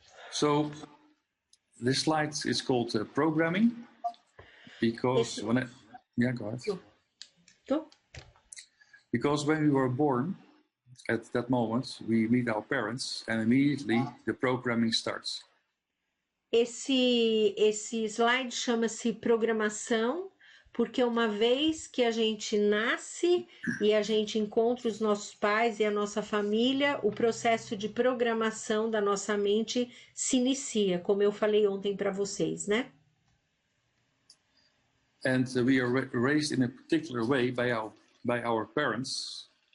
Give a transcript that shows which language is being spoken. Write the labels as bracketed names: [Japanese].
[English] So this slide is called programming, because go ahead. Because when we were born, at that moment, we meet our parents, and immediately the programming starts. [Portuguese] Esse slide chama-se programação, porque uma vez que a gente nasce e a gente encontra os nossos pais e a nossa família, o processo de programação da nossa mente se inicia, como eu falei ontem para vocês, né? [English] And we are raised in a particular way by our parents.